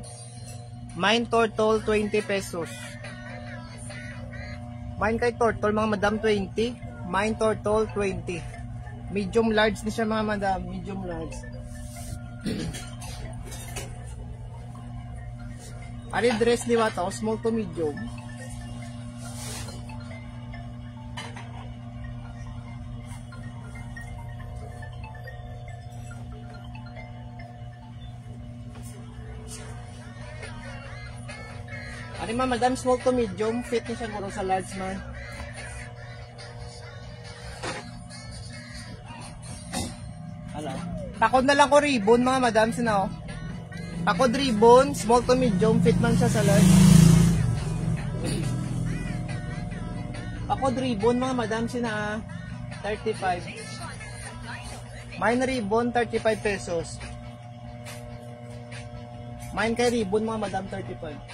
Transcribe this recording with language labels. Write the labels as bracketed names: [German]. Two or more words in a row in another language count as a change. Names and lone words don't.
[Cebuano] Mine turtle 20 pesos. Mine kay turtle mga madam 20. Mine turtle 20. [English] Medium large [Cebuano] ni siya mga madam, [English] medium large. [Cebuano] Ari dress ni wato, [English] small to medium. [Cebuano] Ari ma madam, [English] small to medium, [Cebuano] fit ni siya guro sa large man. Hello. Takod na lang ko ribbon mga madam sina oh. Takod ribbon, [English] small to medium, [Cebuano] fit man siya sa large. Takod ribbon mga madam sina 35. Mine ribbon 35 pesos. Mine kay ribbon mga madam 35.